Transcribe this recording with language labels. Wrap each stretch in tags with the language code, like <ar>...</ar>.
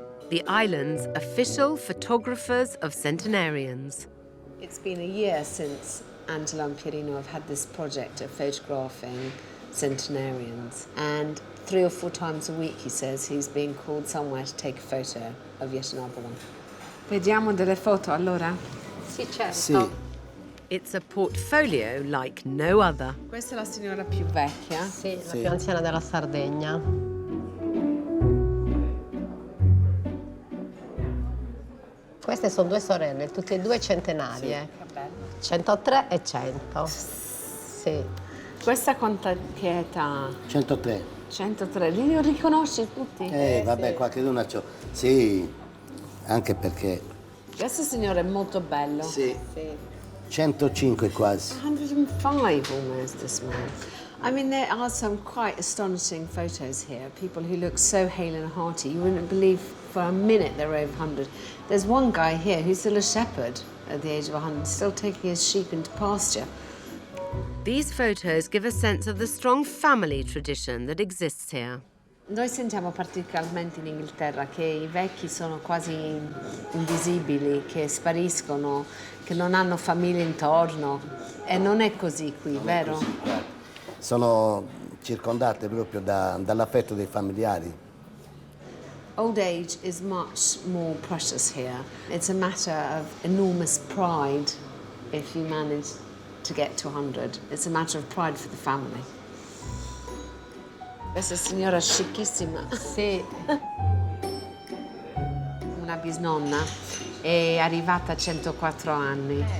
<en>The island's official photographers of centenarians. It's been a year since Angela and Pierino have had this project of photographing centenarians. And 3 or 4 times a week, he says, he's being called somewhere to take a photo of yet another one.</en> <it>Vediamo delle foto, allora? Sì, certo. Sì.</it> <en>It's a portfolio like no other.</en> <it>Questa è la signora più vecchia. Sì, la più anziana della Sardegna. Queste sono 2 sorelle, tutte e 2 centenarie. Che bello. 103 e 100. Sì. Questa quanta che età? 103. 103. Li riconosci tutti? Vabbè, sì. qualcheduno c'ho. Sì, anche perché. Questo signore è molto bello. Sì. Sì. 105 quasi.</it> <en>105 almost, this man. I mean, there are some quite astonishing photos here. People who look so hale and hearty. You wouldn't believe for a minute they're over 100. There's one guy here who's still a shepherd at the age of 100, still taking his sheep into pasture. These photos give a sense of the strong family tradition that exists here.</en> <it>Noi sentiamo particolarmente in Inghilterra che i vecchi sono quasi invisibili, che spariscono, che non hanno famiglie intorno. E non è così qui, Non è vero? così, guarda. Sono circondate proprio dall'affetto dei familiari.</it> <en>Old age is much more precious here. It's a matter of enormous pride if you manage to get to 100. It's a matter of pride for the family.</en> <it>Questa signora scicchissima. Sì. Una bisnonna è arrivata a 104 anni.</it>